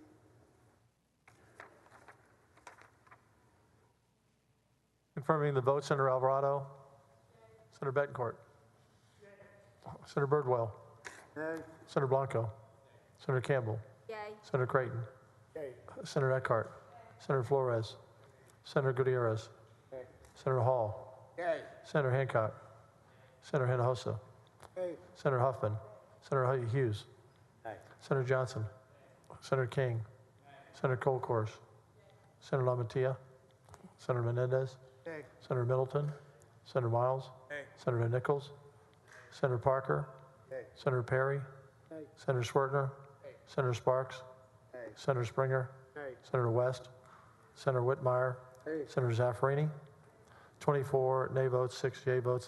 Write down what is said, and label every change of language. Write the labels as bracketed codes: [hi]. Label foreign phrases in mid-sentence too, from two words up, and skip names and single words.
[en] Confirming the vote, Senator Alvarado. Senator Betancourt. Senator Birdwell. Yay. Senator Blanco. Senator Campbell. Yay. Senator Creighton. Yay. Senator Eckhart. Senator Flores. Senator Gutierrez. Yay. Senator Hall. Yay. Senator Hancock. Senator Hinojosa. Yay. Senator Huffman. Senator Hughes. Aye. Senator Johnson. Senator King. Senator Colcourse. Senator LaMantia. Senator Menendez. Yay. Senator Middleton. Senator Miles. Yay. Senator Nichols. Senator Parker. Yay. Senator Perry. Yay. Senator Swertner. Yay. Senator Sparks. Yay. Senator Springer. Yay. Senator West. Senator Whitmire. Yay. Senator Zaffarini. 24 nay votes, 6 yea votes.